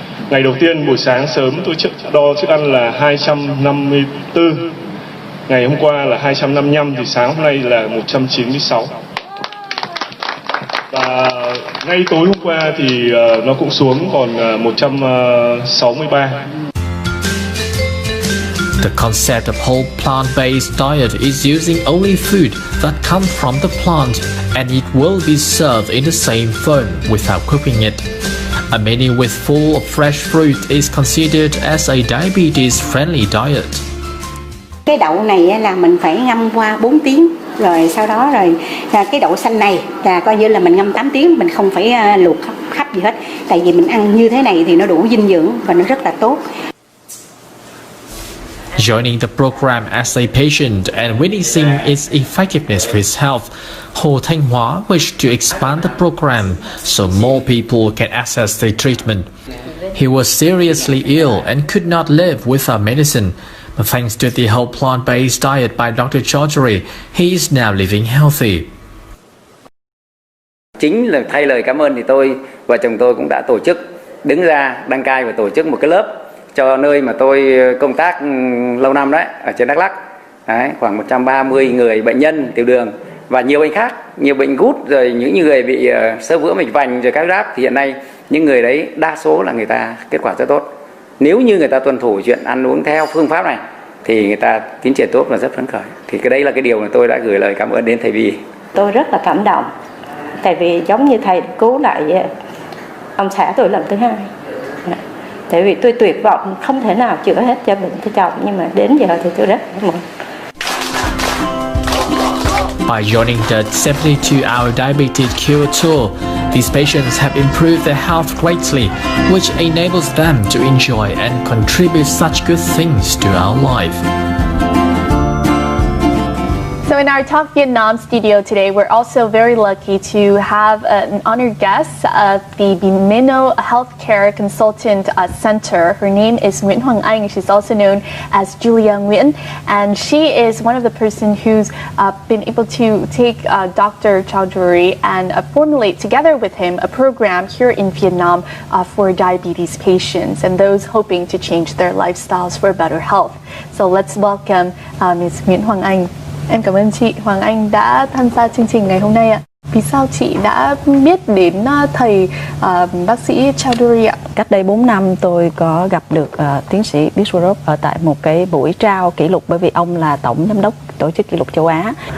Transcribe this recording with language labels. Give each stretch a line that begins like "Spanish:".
Vietnamese: Ngày đầu tiên buổi sáng sớm tôi đo chức ăn là 254, ngày hôm qua là 255 thì sáng hôm nay là 196. Và ngay tối hôm qua thì nó cũng xuống còn 163.
English: The concept of whole plant-based diet is using only food that comes from the plant, and it will be served in the same form without cooking it. A menu with full of fresh fruit is considered as a diabetes-friendly diet.
Vietnamese: Cái đậu này là mình phải ngâm qua 4 tiếng, rồi sau đó cái đậu xanh này là coi như là mình ngâm 8 tiếng, mình không phải luộc khắp gì hết. Tại vì mình ăn như thế này thì nó đủ dinh dưỡng và nó rất là tốt.
English: Joining the program as a patient and witnessing its effectiveness for his health, Hồ Thanh Hóa wished to expand the program so more people can access the treatment. He was seriously ill and could not live without medicine, but thanks to the whole plant-based diet by Dr. Chowdhury, he is now living healthy.
Vietnamese: Chính là thay lời cảm ơn thì tôi và chồng tôi cũng đã tổ chức đứng ra đăng cai và tổ chức một cái lớp cho nơi mà tôi công tác lâu năm đấy, ở trên Đắk Lắk. Đấy, khoảng 130 người bệnh nhân tiểu đường và nhiều bệnh khác, nhiều bệnh gút, rồi những người bị xơ vữa mạch vành rồi các giáp, thì hiện nay những người đấy đa số là người ta kết quả rất tốt. Nếu như người ta tuân thủ chuyện ăn uống theo phương pháp này thì người ta tiến triển tốt và rất phấn khởi. Thì cái đấy là cái điều mà tôi đã gửi lời cảm ơn đến thầy Vì. Tôi rất là cảm động, tại vì giống như thầy cứu lại ông xã tôi lần thứ hai. Tại vì tôi tuyệt vọng không thể nào chữa hết cho bệnh cho chồng, nhưng mà đến giờ thì tôi rất cảm ơn.
English: By joining the 72-hour diabetes cure tour, these patients have improved their health greatly, which enables them to enjoy and contribute such good things to our life. So in our Talk Vietnam studio today, we're also very lucky to have an honored guest of the Bimino Healthcare Consultant Center. Her name is Nguyễn Hoàng Anh. She's also known as Julia Nguyen, and she is one of the person who's been able to take Dr. Chowdhury and formulate together with him a program here in Vietnam for diabetes patients and those hoping to change their lifestyles for better health. So let's welcome Ms. Nguyễn Hoàng Anh.
Vietnamese: Em cảm ơn chị Hoàng Anh đã tham gia chương trình ngày hôm nay ạ. Vì sao chị đã biết đến thầy bác sĩ Chowdhury ạ? Cách đây 4 năm tôi có gặp được tiến sĩ Biswaroop ở tại một cái buổi trao kỷ lục, bởi vì ông là tổng giám đốc tổ chức kỷ lục châu Á.